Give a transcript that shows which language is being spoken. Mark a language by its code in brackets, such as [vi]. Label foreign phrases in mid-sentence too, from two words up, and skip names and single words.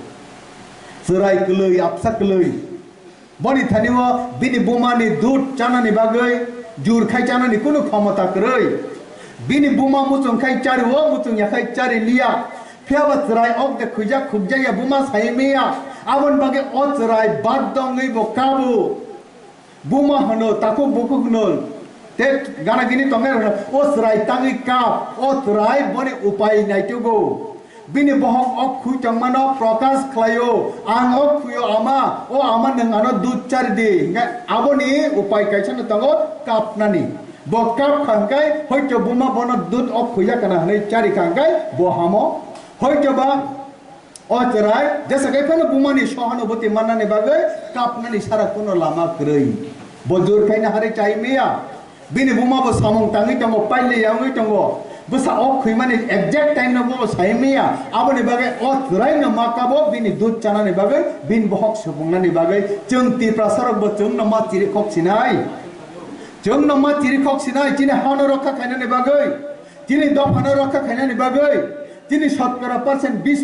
[trp] सराय कलै आपसा कलै बनी थानिवा बिनि बुमानि दूध चानानि बागै जुरखाय चानानि कुनु क्षमता करै बिनि बुमा मुचुं खाय चारि वो मुचुं याखाय चारि लिया फेबा चराय अक दे खुजा खुबजाया बुमा साइमेया आबन बागे ओ चराय बाद दंगै बकाबु बुमा हनो ताको बुकु हनो ते गाना गिनि तंगे ओ चराय तांगै काप ओ चराय बनि उपाय नाइतुगो बिनि बहक अक खुय तंमानो प्रकाश खलायो आं अक खुयो आमा ओ आमा नंगानो दूध चार दे आबोनि उपाय कायसन तंगो कापनानि ब काप खांगाय हयतो बुमा बनो दूध अक खुया kana हनै चारि खांगाय ब हामो हयतो बा ओ चराय जैसे कैफानो बुमानि सहानुभूति माननानि बागै कापनानि सारा कोनो लामा क्रৈ बजुर खायना हारे चाइमेया बिनि बुमाबो सामं तांगै तंगो पाइले याङै तंगो बसा अक खुइमानि [en] exact time [trp] न बो साइमेया आबनि बागै अ चराय न माकाबो बिनि दूध चानानि बागै बिन बहक सुबुंनानि बागै जों तिप्रा सरक बो जों न मा चिरि खक्सिनाय जों न मा चिरि खक्सिनाय तिनि हानो रखा खायनानि बागै तिनि दफानो रखा खायनानि बागै तिनि 70%